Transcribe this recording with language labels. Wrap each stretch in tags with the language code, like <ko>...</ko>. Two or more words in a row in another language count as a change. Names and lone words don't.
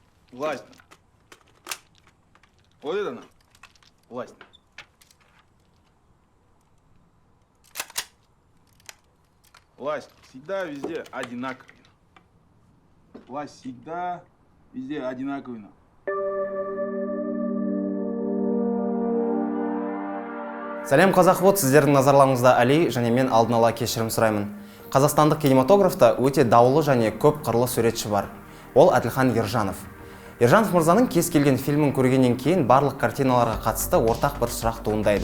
<ru>Власть. Вот это она. Власть. Власть всегда везде одинаковая. Власть всегда везде одинаковая.</ru> <kk>Сәлем қазақ, сіздердің назарларыңызда Али және мен алдын ала кешірім сұраймын. Қазақстандық кинематографта өте даулы және көп қырлы суретші бар. Ол Әділхан Ержанов. Ержанов мырзаның кез келген фильмін көргеннен кейін барлық картиналарға қатысты ортақ бір сұрақ туындайды.</kk>